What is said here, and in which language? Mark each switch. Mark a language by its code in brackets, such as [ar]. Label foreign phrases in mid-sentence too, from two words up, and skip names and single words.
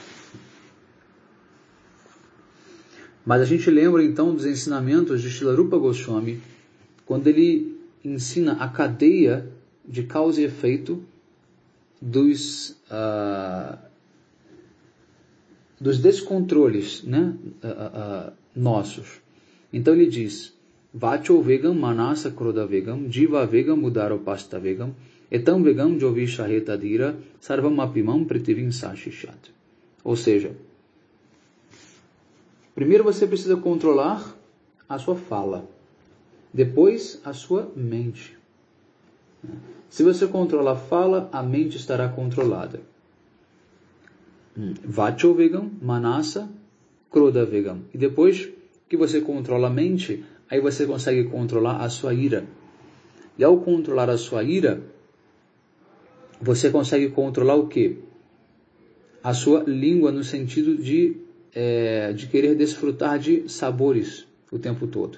[pt] Mas a gente lembra então dos ensinamentos de Srila Rupa Goswami, quando ele ensina a cadeia de causa e efeito dos descontroles, né? Nossos. Então ele diz: [sa] Vacho vegam manasa kroda vegam, jiva vegam mudaro pasta vegam, etam vegam jovishaheta dira, sarvam apimam pritivim sashishat. [pt] Ou seja, primeiro você precisa controlar a sua fala, depois a sua mente. Se você controla a fala, a mente estará controlada. [sa] Vacho vegam, manasa, kroda vegam. [pt] E depois que você controla a mente, aí você consegue controlar a sua ira. E ao controlar a sua ira, você consegue controlar o quê? A sua língua, no sentido de querer desfrutar de sabores o tempo todo.